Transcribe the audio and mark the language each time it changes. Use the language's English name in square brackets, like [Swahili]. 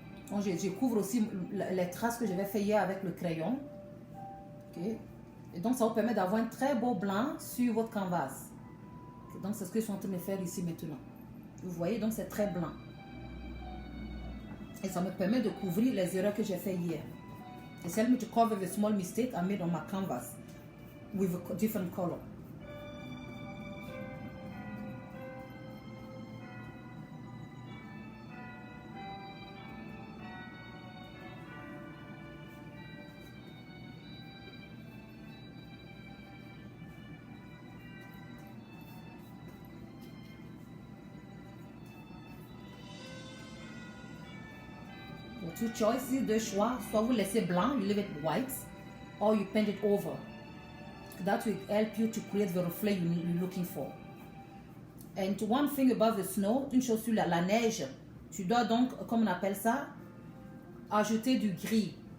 [French] Donc, je couvre aussi les traces que j'avais fait hier avec le crayon. Okay. Et donc, ça vous permet d'avoir un très beau blanc sur votre canvas. Okay. Donc, c'est ce que je suis en train de faire ici maintenant. Vous voyez, donc c'est très blanc. Et ça me permet de couvrir les erreurs que j'ai fait hier. [English] It helps me to cover the small mistake I made on my canvas with a different color. Two choices, [French] deux choix. Soit vous laissez blanc, [English] you leave it white, or you paint it over. That will help you to create the reflet you're looking for. And one thing about the snow, [French] une chose sur la neige, tu dois donc, comme on appelle ça, ajouter du gris.